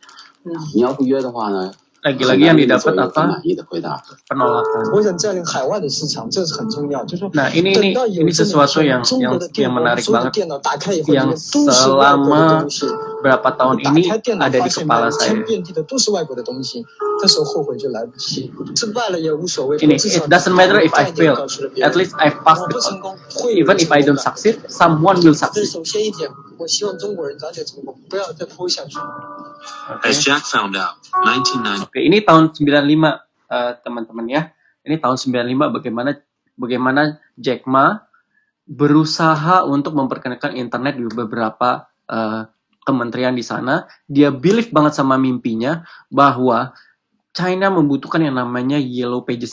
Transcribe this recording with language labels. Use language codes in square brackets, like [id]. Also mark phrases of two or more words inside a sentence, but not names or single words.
[zh] 你要不约的话呢？ [id] Lagi-lagi yang didapat apa? [zh] 满意的回答。 [id] Penolakan. [zh] 我想占领海外的市场，这是很重要。就是说， [id] Nah, ini sesuatu yang menarik banget, [zh] 电脑打开以后， [id] yang [zh] 都是外国的 [id] selama [zh] 东西。 [id] berapa tahun [zh] 打 [id] ini [zh] 开电脑 [id] ada [zh] 发 [id] di [zh] 现 [id] kepala [zh] 满 [id] saya. [zh] 天遍地的都是外国的东西，这时候后悔就来不及。失败了也无所谓。 [id] Ini, [en] it doesn't matter if I fail, at least I passed [zh] 我 [en] the [zh] 不成 [en] test. [zh] 功，会有 [en] Even if I don't succeed, someone will [zh] 这是 [en] succeed. [zh] 首先一点，我希望中国人早点成功，不要再拖下去。 [en] As Jack found out, 1990. [id] Oke, ini tahun 95, teman-teman ya. Ini tahun 95 bagaimana Jack Ma berusaha untuk memperkenalkan internet di beberapa kementerian di sana. Dia believe banget sama mimpinya bahwa China membutuhkan yang namanya Yellow Pages-nya China.